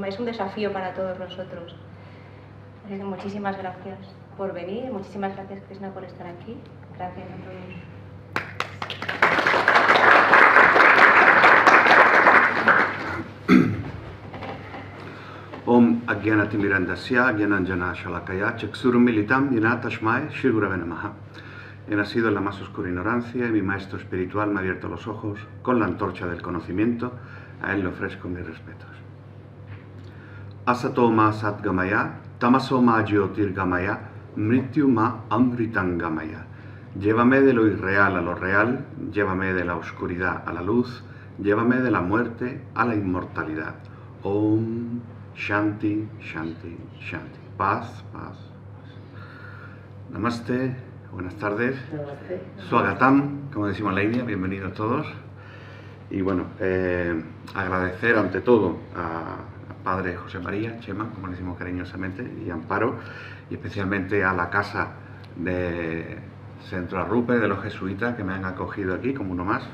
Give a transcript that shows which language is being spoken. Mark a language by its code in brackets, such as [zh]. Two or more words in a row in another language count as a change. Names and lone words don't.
[es] Es un desafío para todos nosotros. Así que muchísimas gracias por venir, muchísimas gracias, Krishna, por estar aquí. Gracias a todos. [sa] ॐ अज्ञानतिमिरान्धस्य ज्ञानाञ्जनशलाकया चक्षुरुन्मीलितं येन तस्मै श्रीगुरवे नमः. [es] He nacido en la más oscura ignorancia y mi maestro espiritual me ha abierto los ojos con la antorcha del conocimiento. A él le ofrezco mis respetos. [sa] असतो मा सद्गमय, तमसो मा ज्योतिर्गमय, मृत्यु मा अमृतङ्गमय. [es] Llévame de lo irreal a lo real, llévame de la oscuridad a la luz, llévame de la muerte a la inmortalidad. [sa] ॐ शान्ति, शान्ति, शान्ति. [es] Paz, paz. Namaste, buenas tardes. Namaste. Swagatam, como decimos en la India, bienvenidos todos. Y bueno, agradecer ante todo a Padre José María, Chema, como le decimos cariñosamente, y Amparo, y especialmente a la casa de Centro Arrupe de los jesuitas que me han acogido aquí como uno más.